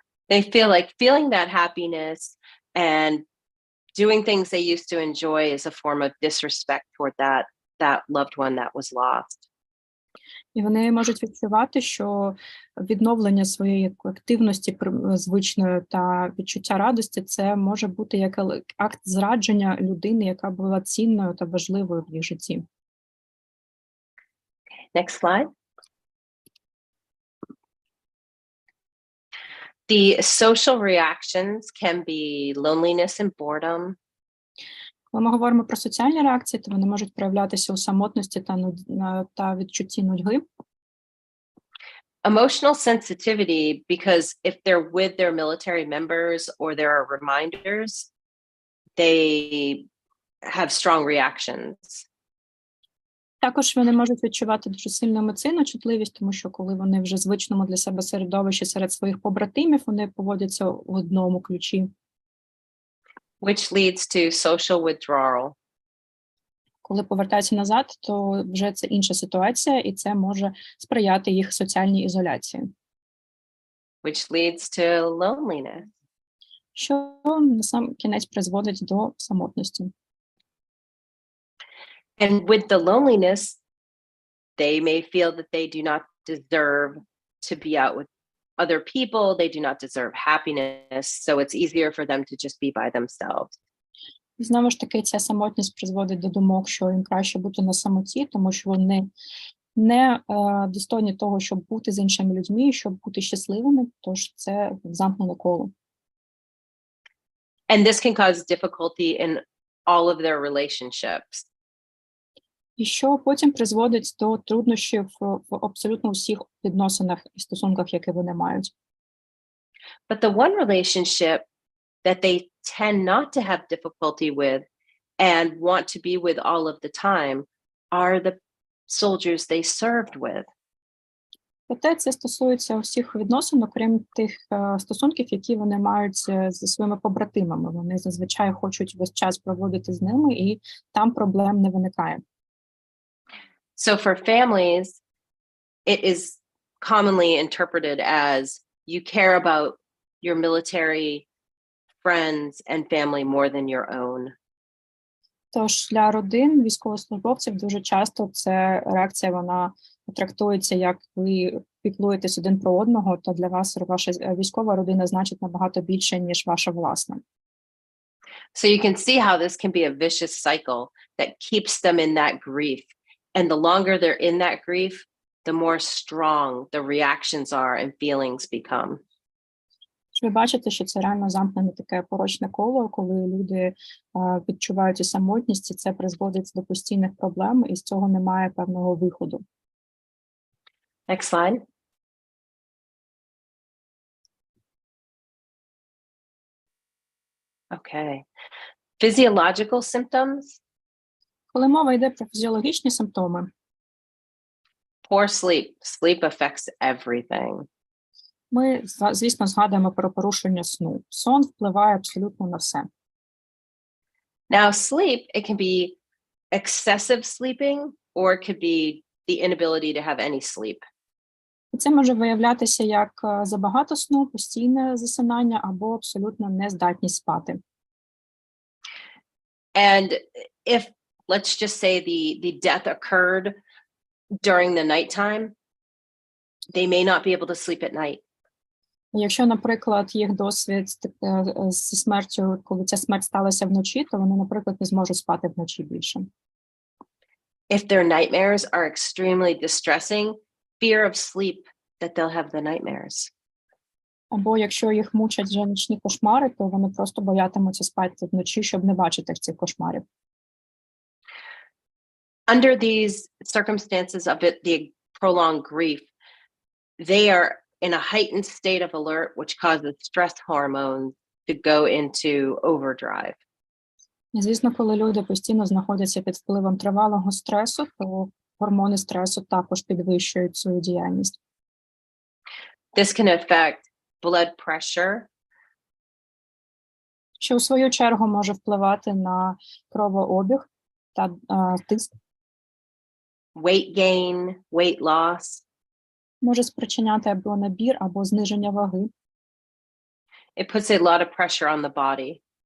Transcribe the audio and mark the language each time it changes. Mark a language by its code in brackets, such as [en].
[en] They feel like feeling that happiness and doing things they used to enjoy is a form of disrespect toward that loved one that was lost. [uk] І вони можуть відчувати, що відновлення своєї активності звичної та відчуття радості – це може бути як акт зрадження людини, яка була цінною та важливою в їх житті. [en] Next slide. The social reactions can be loneliness and boredom. [uk] Коли ми говоримо про соціальні реакції, то вони можуть проявлятися у самотності та відчутті нудьги. [en] Emotional sensitivity, because if they're with their military members or there are reminders, they have strong reactions. [uk] Також вони можуть відчувати дуже сильну емоційну чутливість, тому що коли вони вже в звичному для себе середовищі серед своїх побратимів, вони поводяться в одному ключі. [en] Which leads to social withdrawal. [uk] Коли повертаються назад, то вже це інша ситуація, і це може сприяти їх соціальній ізоляції. [en] Which leads to loneliness. [uk] Що на сам кінець призводить до самотності. [en] And with the loneliness, they may feel that they do not deserve to be out with other people. They do not deserve happiness. So it's easier for them to just be by themselves. [uk] І знову ж таки, ця самотність призводить до думок, що їм краще бути на самоті, тому що вони не достойні того, щоб бути з іншими людьми, щоб бути щасливими, тож це замкнене коло. [en] And this can cause difficulty in all of their relationships. [uk] І що потім призводить до труднощів в абсолютно усіх відносинах і стосунках, які вони мають. [en] But the one relationship that they tend not to have difficulty with and want to be with all of the time are the soldiers they served with. [uk] Проте це стосується усіх відносин, окрім тих стосунків, які вони мають зі своїми побратимами. Вони зазвичай хочуть весь час проводити з ними, і там проблем не виникає. [en] So for families, it is commonly interpreted as you care about your military friends and family more than your own. [uk] Тож для родин військовослужбовців дуже часто це реакція, вона трактується як ви піклуєтесь один про одного, то для вас ваша військова родина значить набагато більше, ніж ваша власна. [en] So you can see how this can be a vicious cycle that keeps them in that grief. And the longer they're in that grief, the more strong the reactions are and feelings become. [uk] Ви бачите, що це реально замкнене таке порочне коло, коли люди відчувають цю самотність, і це призводить до постійних проблем, і з цього немає певного виходу. [en] Next slide. Okay. Physiological symptoms. [uk] Коли мова йде про фізіологічні симптоми, [en] Poor sleep. Sleep affects everything. [uk] ми, звісно, згадуємо про порушення сну. Сон впливає абсолютно на все. [en] Now, sleep, it can be excessive sleeping, or it could be the inability to have any sleep. [uk] І це може виявлятися як забагато сну, постійне засинання або абсолютно нездатність спати. [en] And if, let's just say the death occurred during the nighttime, they may not be able to sleep at night. [uk] Якщо, наприклад, їх досвід зі смертю, коли ця смерть сталася вночі, то вони, наприклад, не зможуть спати вночі більше. [en] If their nightmares are extremely distressing, fear of sleep that they'll have the nightmares. [uk] Або якщо їх мучать вже нічні кошмари, то вони просто боятимуться спати вночі, щоб не бачити цих кошмарів. [en] Under these circumstances of it, the prolonged grief, they are in a heightened state of alert, which causes stress hormones to go into overdrive. [uk] І, звісно, коли люди постійно знаходяться під впливом тривалого стресу, то гормони стресу також підвищують свою діяльність. [en] This can affect blood pressure, [uk] Що, у свою чергу, може впливати на кровообіг та тиск, [en] weight gain, weight loss. [uk] може спричиняти або набір, або зниження ваги. [en] It puts a lot of pressure on the body.